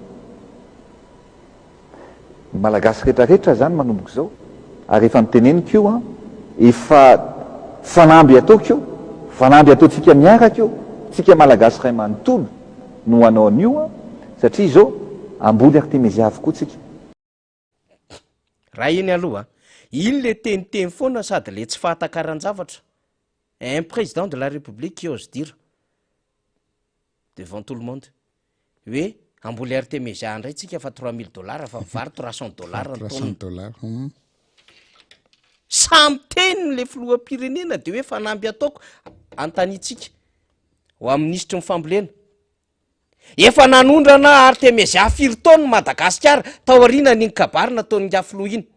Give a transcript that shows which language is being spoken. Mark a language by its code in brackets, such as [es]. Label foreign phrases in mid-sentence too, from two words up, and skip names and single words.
[mg] ny malagasy rehetrarehetra zany manomboka zao ary efa niteneniko io efa fanamby ataoko io fanamby ataotsika miaraka io tsika malagasy ray manontolo no hanao an'io satria zao amboly Artemisia avokoa tsika. Raha iny aloha iny le teniteny foana sady le tsy fahatakarany-javatra. [fr] Un président de la République qui ose dire devant tout le monde [mg] hoe amboly Artemisia indray tsika fa $3000 fa vary $300 ny taona. Samy teny le filoham-pirenena de hoe fanamby ataoko antanitsika ho amin'ny ministry ny fambolena. Efa nanondrana Artemisia 4 taona Madagasikara tao aoriana n'iny kabary nataony filoha iny.